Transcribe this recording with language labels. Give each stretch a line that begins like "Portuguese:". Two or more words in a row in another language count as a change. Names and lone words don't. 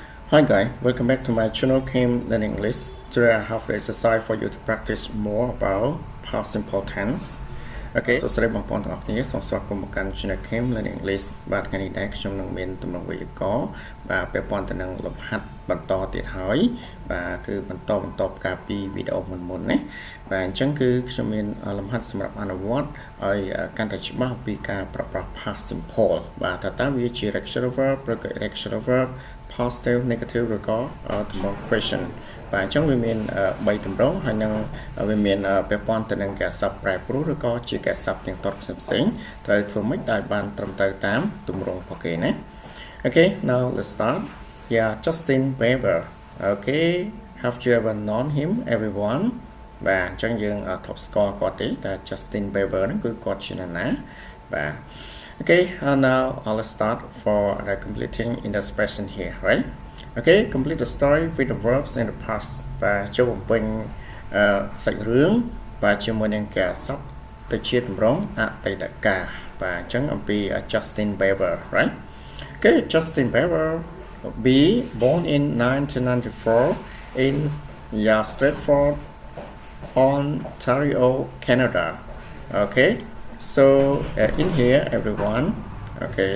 English: Hi guys, welcome back to my channel Kim Learn English. Today I have the exercise for you to practice more about past simple tense.
Khmer: Okay, សួស្តីបងប្អូនទាំងអស់គ្នាសូមស្វាគមន៍មកកាន់ channel Kim Learn English បាទថ្ងៃនេះដែរខ្ញុំនឹងមានទំនាក់វេយ្យាករណ៍បាទពាក់ព័ន្ធទៅនឹងលំហាត់បន្តទៀតហើយបាទគឺបន្តការពីវីដេអូមុនណាបាទអញ្ចឹងគឺខ្ញុំមានលំហាត់សម្រាប់អនុវត្តឲ្យកាន់តែច្បាស់ពីការប្រើប្រាស់
English: past simple
Khmer: បាទថាតើ វាជា
English: regular verb
Khmer: ឬក៏
English: irregular verb positive negative
Khmer: ឬក៏ទំនង question បាទអញ្ចឹងវាមាន3ទម្រង់ហើយនឹងវាមានពាក់ព័ន្ធទៅនឹងការស័ព្ទប្រែប្រួលឬក៏ជាការស័ព្ទទាំងតបផ្សេងៗត្រូវធ្វើម៉េចឲ្យបានត្រឹមត្រូវតាមទ ម្រង់របស់គេណា
English: Okay now let's start yeah Justin Bieber okay have you ever known him everyone
Khmer: បាទអញ្ចឹងយើងថប់ស្គាល់គាត់ទេតែ Justin Bieber ហ្នឹងគឺគាត់ជាណាបាទ
English: Okay now let's start for the completing in the expression here right Okay complete the story with the verbs in the past
Khmer: បាទចូលបំពេញសាច់រឿងបាទជាមួយ នឹងការស័ព្ទទៅជាទម្រង់អតីតកាលបាទអញ្ចឹងអំពី Justin Bieber
English: right Okay Justin Bieber be born in 1994 in Stratford Ontario Canada okay so in here everyone okay